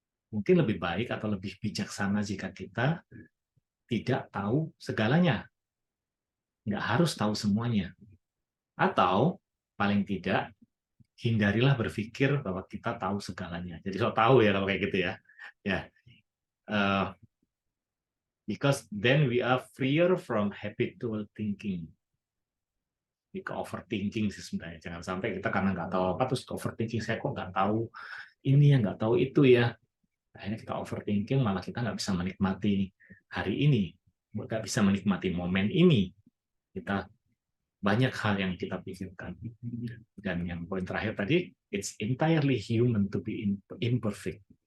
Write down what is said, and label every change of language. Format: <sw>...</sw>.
<id>Mungkin lebih baik atau lebih bijaksana jika kita tidak tahu segalanya. Nggak harus tahu semuanya. Atau paling tidak, hindarilah berpikir bahwa kita tahu segalanya. Jadi sok tahu ya kalau kayak gitu ya.</id> <en>Ya, because then we are freer from habitual thinking.</en> <id>Ke overthinking sih sebenarnya. Jangan sampai kita karena nggak tahu apa terus overthinking, saya kok nggak tahu ini ya, nggak tahu itu ya. Akhirnya kita overthinking, malah kita nggak bisa menikmati hari ini, nggak bisa menikmati momen ini. Kita banyak hal yang kita pikirkan. Dan yang poin terakhir tadi,</id> <en>it's entirely human to be imperfect.</en>